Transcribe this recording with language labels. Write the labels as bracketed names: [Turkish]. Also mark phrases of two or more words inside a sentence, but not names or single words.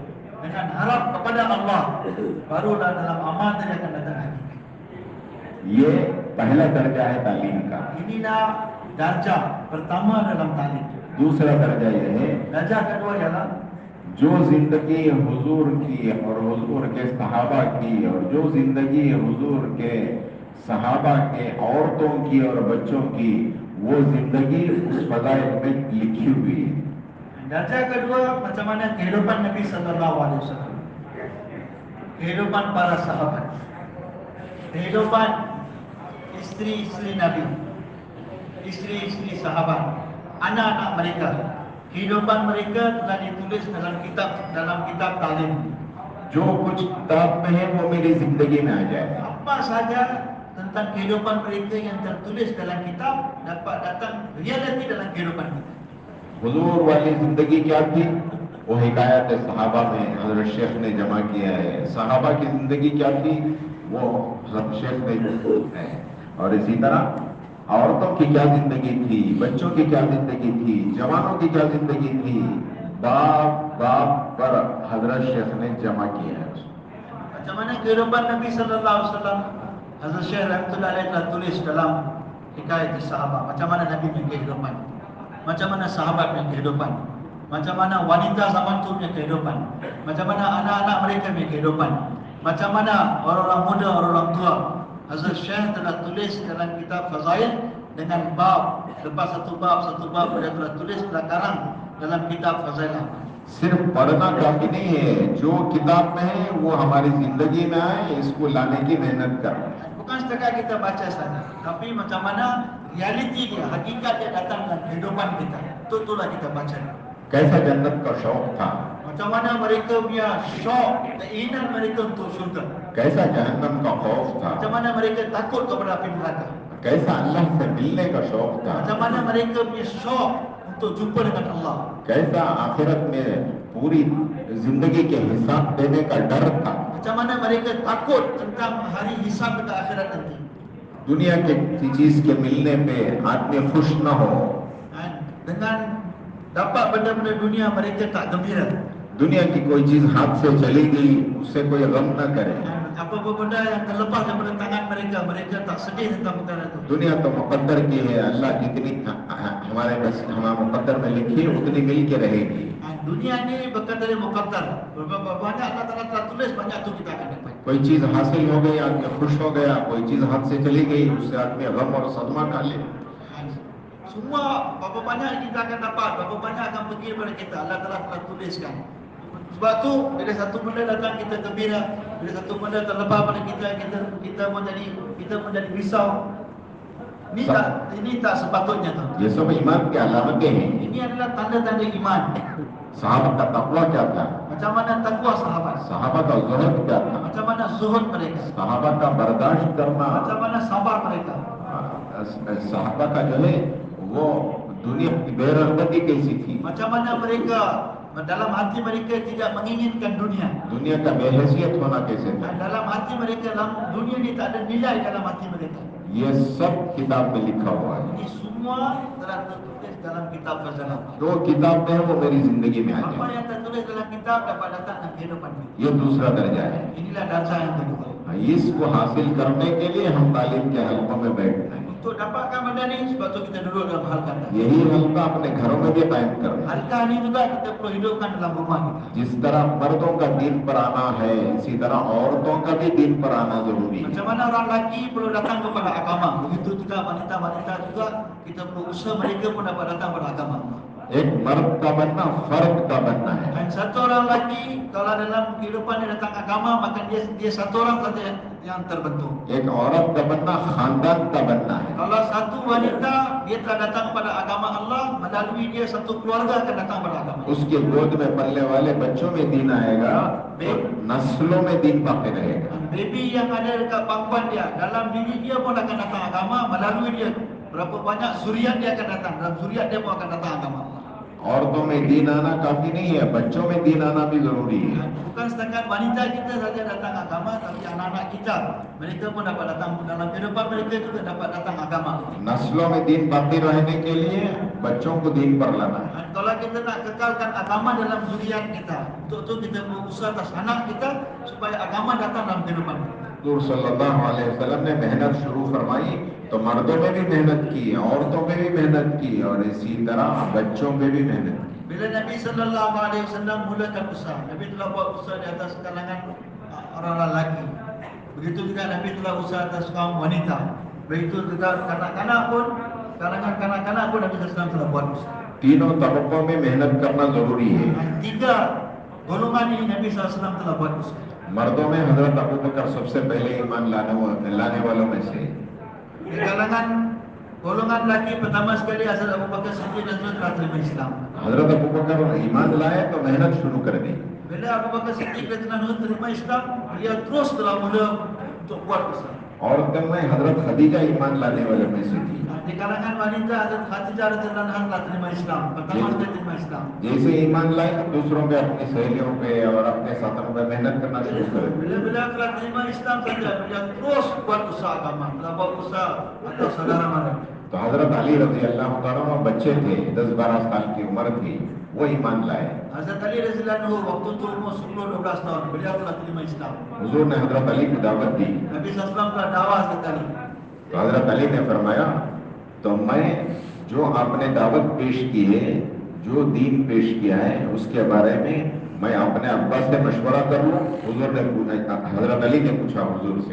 [Malay] Dengan harap kepada Allah, barulah dalam amal tadi akan datang lagi. [Urdu] یہ پہلا درجہ ہے تعلیم کا. [Malay] Inilah darjah pertama dalam talim. [Urdu] دوسرا درجہ یہ ہے [Malay] Darjah kedua ialah [Urdu] جو زندگی حضور کی اور حضور کے صحابہ کی اور جو زندگی حضور کے صحابہ کے عورتوں کی اور بچوں کی، وہ زندگی اس فضائل میں لکھی ہوئی ہے. [Malay] darjah kedua macam mana kehidupan Nabi [Arabic] sallallahu alaihi wasallam. [Malay] Kehidupan para sahabat. Kehidupan isteri-isteri Nabi. Isteri-isteri sahabat. Anak-anak mereka. Kehidupan mereka telah ditulis dalam kitab talim. [Urdu] جو کچھ کتاب میں ہے وہ میری زندگی میں آ جائے. [Malay] Apa saja tentang kehidupan mereka yang tertulis dalam kitab dapat datang realiti dalam kehidupan kita. [Urdu] حضور والی زندگی کیا تھی، وہ حکایت صحابہ میں حضرت شیخ نے جمع کیا ہے. صحابہ کی زندگی کیا تھی، وہ حضرت شیخ نے ہے. اور اسی طرح عورتوں کی کیا زندگی تھی، بچوں کی کیا زندگی تھی، جوانوں کی کیا زندگی تھی، باپ باپ پر حضرت شیخ نے جمع کیا ہے. [Malay] Macam mana kehidupan Nabi [Arabic] sallallahu alaihi wasallam, [Malay] Hazrat Syekh [Arabic] rahmatullahi alaihi [Malay] telah tulis dalam hikayat sahabat. Macam mana Nabi punya kehidupan, macam mana sahabat punya kehidupan, macam mana wanita zaman tu punya kehidupan, macam mana anak-anak mereka punya kehidupan, macam mana orang-orang muda, orang-orang tua. Hazrat Syekh telah tulis dalam kitab Fazail dengan bab, lepas satu bab dia telah tulis, telah karang dalam kitab Fazail. [Urdu] صرف پڑھنا کافی نہیں ہے، جو کتاب میں ہے وہ ہماری زندگی میں آئے، اس کو لانے کی محنت کرنا. [Malay] Bukan setakat kita baca saja, tapi macam mana realiti dia, hakikat dia datang dalam kehidupan kita. Itulah kita baca. [Urdu] کیسا جنت کا شوق تھا, [Malay] Macam mana mereka punya syok, keinginan mereka untuk syurga. [Urdu] کیسا جہنم کا خوف تھا, [Malay] Macam mana mereka takut kepada api neraka. [Urdu] کیسا اللہ سے ملنے کا شوق تھا, [Malay] Macam mana mereka punya syok untuk jumpa dengan Allah. [Urdu] کیسا آخرت میں پوری زندگی کے حساب دینے کا ڈر تھا. [Malay] Macam mana mereka takut tentang hari hisab pada akhirat nanti. [Urdu] دنیا کے کسی چیز کے ملنے پہ آدمی خوش نہ ہو, [Malay] Dengan dapat benda-benda dunia mereka tak gembira. [Urdu] دنیا کی کوئی چیز ہاتھ سے چلی گئی اس سے کوئی غم نہ کرے. [Malay] Apa-apa benda yang terlepas daripada tangan mereka, mereka tak sedih tentang perkara itu. [Urdu] دنیا تو مقدر کی ہے، اللہ جتنی ہمارے مقدر میں لکھی ہے اتنی مل کے رہے گی. [Malay] Dunia ni berkata dia muqaddar. Berapa banyak Allah Taala telah tulis, banyak tu kita akan dapat. [Urdu] کوئی چیز حاصل ہو گئی آدمی خوش ہو گیا، کوئی چیز ہاتھ سے چلی گئی اس سے آدمی غم اور صدمہ کھا لے. [Malay] Semua berapa banyak kita akan dapat, berapa banyak akan pergi daripada kita, Allah Taala telah tuliskan. Sebab tu bila satu benda datang kita gembira, bila satu benda terlepas pada kita menjadi risau. Ini tak sepatutnya tu. [Urdu] یہ سب ایمان کی علامتیں ہیں. [Malay] Ini adalah tanda-tanda iman. [Urdu] صحابہ کا تقویٰ کیا تھا? [Malay] Macam mana takwa sahabat? [Urdu] صحابہ کا زہد کیا تھا? [Malay] Macam mana zuhud mereka? [Urdu] صحابہ کا برداشت کرنا, [Malay] Macam mana sabar mereka? [Urdu] صحابہ کا جو ہے وہ دنیا کی بے رغبتی کیسی تھی, [Malay] Macam mana mereka dalam hati mereka tidak menginginkan dunia. [Urdu] دنیا کا بے حیثیت ہونا کیسے تھا, [Malay] Dalam hati mereka, dalam dunia ni tak ada nilai dalam hati mereka. [Urdu] یہ سب کتاب میں لکھا ہوا ہے. [Malay] Ini semua telah tertulis dalam kitab khazanah. [Urdu] جو کتاب میں ہے وہ میری زندگی میں آ [Malay] Apa [Urdu] جائے. [Malay] yang tertulis dalam kitab dapat datang dalam kehidupan kita. [Urdu] یہ دوسرا درجہ ہے. [Malay] Inilah darjah yang kedua. [Urdu] اس کو حاصل کرنے کے لیے ہم تعلیم کے حلقوں میں بیٹھنا ہے. [Malay] Untuk dapatkan benda ni, sebab tu kita duduk dalam halqa. [Urdu] یہی حلقہ اپنے گھروں میں بھی قائم کرنا ہے. [Malay] Halqa ni juga kita perlu hidupkan dalam rumah kita. [Urdu] جس طرح مردوں کا دین پر آنا ہے، اسی طرح عورتوں کا بھی دین پر آنا ضروری ہے. [Malay] Macam mana orang lelaki perlu datang kepada agama, begitu juga wanita-wanita juga kita perlu usaha mereka pun dapat datang kepada agama. [Urdu] ایک مرد کا بننا فرد کا بننا ہے. [Malay] Dan satu orang lelaki kalau dalam kehidupan dia datang agama, maka dia satu orang saja yang terbentuk. [Urdu] ایک عورت کا بننا خاندان کا بننا ہے. [Malay] Kalau satu wanita dia telah datang kepada agama Allah, melalui dia satu keluarga akan datang kepada agama. [Urdu] اس کے گود میں پلنے والے بچوں میں دین آئے گا اور نسلوں میں دین باقی رہے گا. [Malay] Baby yang ada dekat pangkuan dia, dalam diri dia pun akan datang agama, melalui dia berapa banyak zuriat dia akan datang, dalam zuriat dia pun akan datang agama. [Urdu] عورتوں میں دین آنا کافی نہیں ہے، بچوں میں دین آنا بھی ضروری ہے. [Malay] Bukan setakat wanita kita saja datang agama, tapi anak-anak kita, mereka pun dapat datang dalam kehidupan mereka juga dapat datang agama. [Urdu] نسلوں میں دین باقی رہنے کے لیے بچوں کو دین پر لانا ہے. [Malay] Dan kalau kita nak kekalkan agama dalam zuriat kita, untuk itu kita berusaha atas anak kita supaya agama datang dalam kehidupan kita. [Urdu] حضور [Arabic] صلى الله عليه وسلم [Urdu] نے محنت شروع فرمائی تو مردوں میں بھی محنت کی، عورتوں میں بھی محنت کی اور اسی طرح بچوں میں بھی محنت کی. [Malay] Bila Nabi [Arabic] sallallahu alaihi wasallam [Malay] mulakan usaha, Nabi telah buat usaha di atas kalangan orang lelaki. Begitu juga Nabi telah usaha atas kaum wanita. Begitu juga kanak-kanak pun, kalangan kanak-kanak pun Nabi [Arabic] sallallahu alaihi wasallam [Malay] telah buat usaha. [Urdu] تینوں طبقوں میں محنت کرنا ضروری ہے. [Malay] Tiga golongan ini Nabi [Arabic] sallallahu alaihi wasallam [Malay] telah buat usaha. [Urdu] مردوں میں حضرت ابو بکر سب سے پہلے ایمان لانے والوں میں سے. [Malay] Di kalangan golongan lelaki pertama sekali Hazrat Abu Bakar Siddiq dan telah terima Islam. [Urdu] حضرت ابو بکر ایمان لائے تو محنت شروع کر دی. [Malay] Bila Abu Bakar Siddiq dan telah terima Islam, dia terus telah mula untuk buat usaha. [Urdu] عورتوں میں حضرت خدیجہ ایمان لانے والے میں سے تھی. [Malay] Di kalangan wanita Hazrat Khadijah [Arabic] radhiyallahu anha [Malay] telah terima Islam. Pertama sekali terima Islam. [Urdu] جیسے ایمان لائے تو دوسروں پہ، اپنی سہیلیوں پہ اور اپنے ساتھیوں پہ محنت کرنا شروع کر دی. [Malay] Bila beliau telah terima Islam saja, beliau terus buat usaha agama, telah buat usaha atau saudara mara. [Urdu] تو حضرت علی [Arabic] رضي الله تعالى عنه [Urdu] بچے تھے، 10-12 سال کی عمر تھی، وہ ایمان لائے. [Malay] Hazrat Ali [Arabic] radhiyallahu anhu [Malay] waktu itu umur 10-12 tahun, beliau telah terima Islam. [Urdu] حضور نے حضرت علی کو دعوت دی. [Malay] Nabi SAW telah dakwah Hazrat Ali. [Urdu] تو حضرت علی نے فرمایا تو میں جو آپ نے دعوت پیش کی ہے، جو دین پیش کیا ہے، اس کے بارے میں میں اپنے ابا سے مشورہ کر لوں. حضور نے پوچھا، حضرت علی نے پوچھا حضور سے.